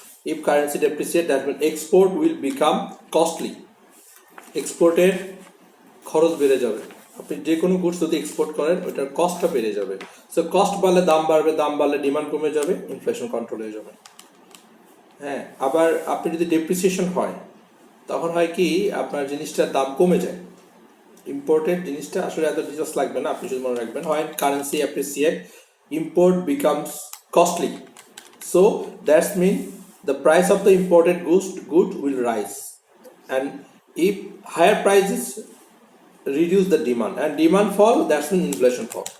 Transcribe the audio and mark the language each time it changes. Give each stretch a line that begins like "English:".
English: If currency depreciate, that means export will become costly.
Bangla: এক্সপোর্টের খরচ বেড়ে যাবে। আপনি যে কোনো গুডস যদি এক্সপোর্ট করেন ওইটার কস্টটা বেড়ে যাবে। সো কস্ট বাড়লে দাম বাড়বে, দাম বাড়লে ডিমান্ড কমে যাবে, ইনফ্লেশন কন্ট্রোল হয়ে যাবে। হ্যাঁ, আবার আপনি যদি ডেপ্রিসিয়েশন হয় তখন হয় কি আপনার জিনিসটার দাম কমে যায়। ইম্পোর্টেড জিনিসটা আসলে এত ডিটেলস লাগবে না, আপনি শুধু মনে রাখবেন হয় currency appreciate,
English: import becomes costly. So that's mean the price of the imported good will rise, and if higher prices reduce the demand and demand fall, that's when inflation fall.